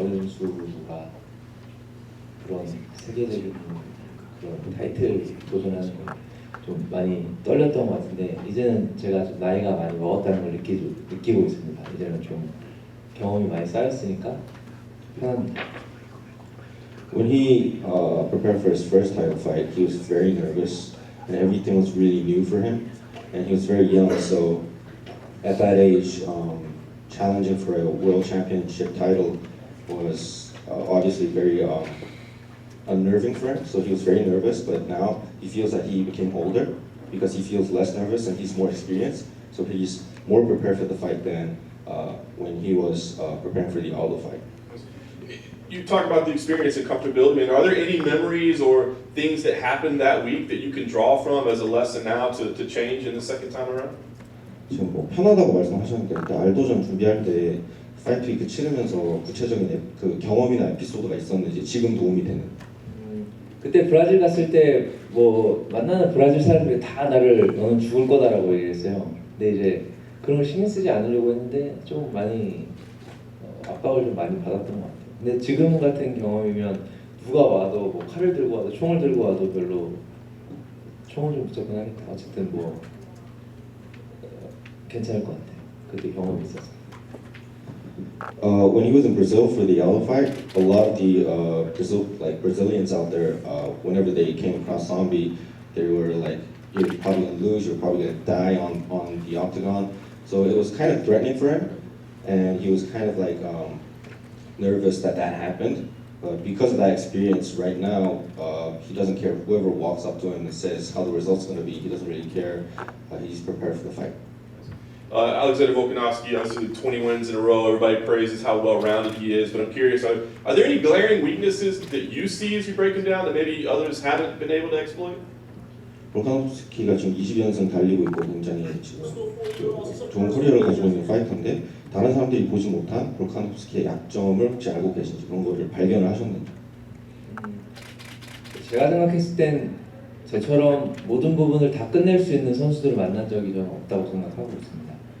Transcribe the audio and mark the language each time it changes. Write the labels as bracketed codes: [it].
[ko] 어린 선수가 그런 세계적인 그런 타이틀 도전하는 걸 좀 많이 떨렸던 것 같은데 이제는 제가 좀 나이가 많이 먹었다는 걸 느끼고 있습니다. 이제는 좀 경험이 많이 쌓였으니까 편합니다. [en] When he prepared for his first title fight, he was very nervous and everything was really new for him and he was very young, so at that age challenging for a world championship title was obviously very unnerving for him, so he was very nervous, but now he feels that he became older because he feels less nervous and he's more experienced, so he's more prepared for the fight than when he was preparing for the Aldo fight. You talk about the experience and comfortability. Are there any memories or things that happened that week that you can draw from as a lesson now to change in the second time around? [ko] 지금 뭐 편하다고 말씀하셨는데 일단 알도전 준비할 때 파이트 위크 치르면서 구체적인 그 경험이나 에피소드가 있었는지 지금 도움이 되는. 그때 브라질 갔을 때 뭐 만나는 브라질 사람들이 다 나를 너는 죽을 거다라고 얘기했어요. 근데 이제 그런 걸 신경 쓰지 않으려고 했는데 좀 많이 압박을 좀 많이 받았던 것 같아요. 근데 지금 같은 경험이면 누가 와도 뭐 칼을 들고 와도 총을 들고 와도 별로 총을 좀 붙잡긴 하겠다. 어쨌든 뭐 괜찮을 것 같아요. 그때 경험이 있어서. [en] When he was in Brazil for the Aldo fight, a lot of the Brazilians out there, whenever they came across Zombie, they were like, "You're probably gonna lose. You're probably gonna die on the octagon." So it was kind of threatening for him, and he was kind of like nervous that happened. But because of that experience, right now he doesn't care whoever walks up to him and says how the result's gonna be. He doesn't really care. He's prepared for the fight. Alexander Volkanovski, obviously 20 wins in a row. Everybody praises how well-rounded he is, but I'm curious, are there any glaring weaknesses that you see as you break him down that maybe others haven't been able to exploit? [ko] 볼카노프스키가 지금 20연승 달리고 있고 굉장히 지금 좋은 커리어를 가지고 있는 파이터인데 다른 사람들이 보지 못한 볼카노프스키의 약점을 혹시 알고 계신지 그런 거를 발견을 하셨는지. 제가 생각했을 땐 저처럼 모든 부분을 다 끝낼 수 있는 선수들을 만난 적이 저는 없다고 생각하고 있습니다.